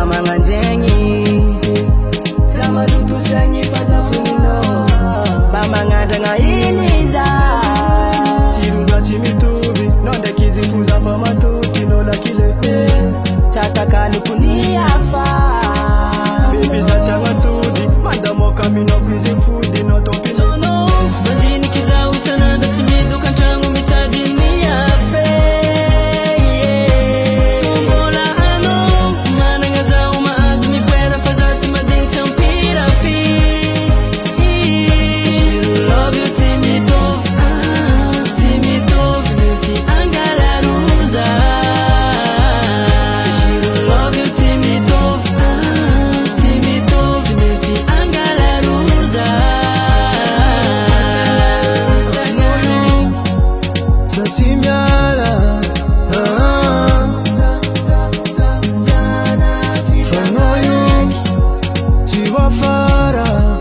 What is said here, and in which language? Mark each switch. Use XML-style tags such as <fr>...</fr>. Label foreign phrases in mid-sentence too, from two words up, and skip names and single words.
<mg>magnanjegny za maloto saigny fa za foninao mba magnandragna iny za tirondra tsy mitovy nao ndraiky izy foza fa matoky nao lakile tsatakaloko ny hafa bebe za tsy agnatody mandamoka aminao fizy fody nao tompinao mandiniky za isan'andro tsy midoka an-tragno mitady ny afe mbola anao managna zaho mahazo mipoera fa za tsy madigny tsy ampira fi</mg> <en>love you</en> <mg>tsy mitovy mety angalaroza</mg> <en>love you</en> <mg>tsy mitovy mety angalaroza za tsy miala fanao io tsy voafara</mg>